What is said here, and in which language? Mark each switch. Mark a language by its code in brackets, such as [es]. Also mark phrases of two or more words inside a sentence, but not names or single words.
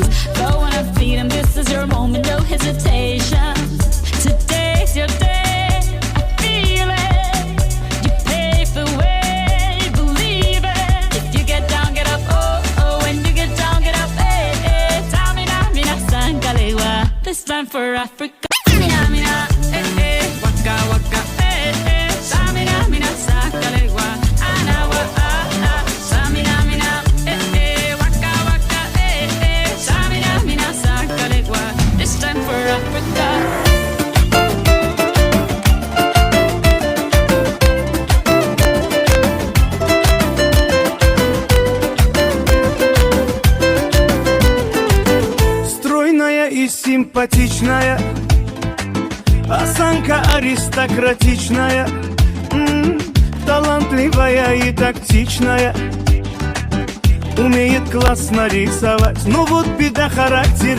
[en] Go on and feed them, this is your moment, no hesitation Today's your day, I feel it You pave the way, believe it If you get down, get up, oh, oh When you get down, get up, eh, eh Tamina, mina, sangalewa This time for Africa Mina, mina, eh, eh Waka, waka, eh, eh Samina, mina, sangalewa Anawa, ah, ah Samina, mina, eh, eh Waka, waka, eh, eh Samina, mina, sangalewa This time for Africa [ru] Стройная и симпатичная Осанка аристократичная Талантливая и тактичная Умеет классно рисовать Но вот беда, характер